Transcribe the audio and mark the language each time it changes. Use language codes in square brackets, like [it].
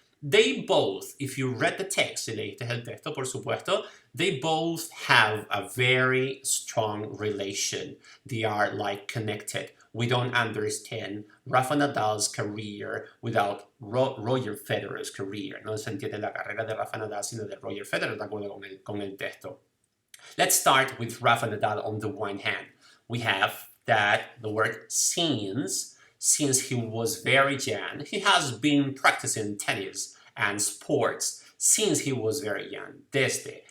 [en] They both, if you read the text, si leíste el texto, por supuesto, they both have a very strong relation. They are like connected. We don't understand Rafa Nadal's career without Roger Federer's career. [es] No se entiende la carrera de Rafa Nadal sino de Roger Federer, de acuerdo con el texto. [en] Let's start with Rafa Nadal on the one hand. We have that the word since he was very young. He has been practicing tennis and sports since he was very young, desde.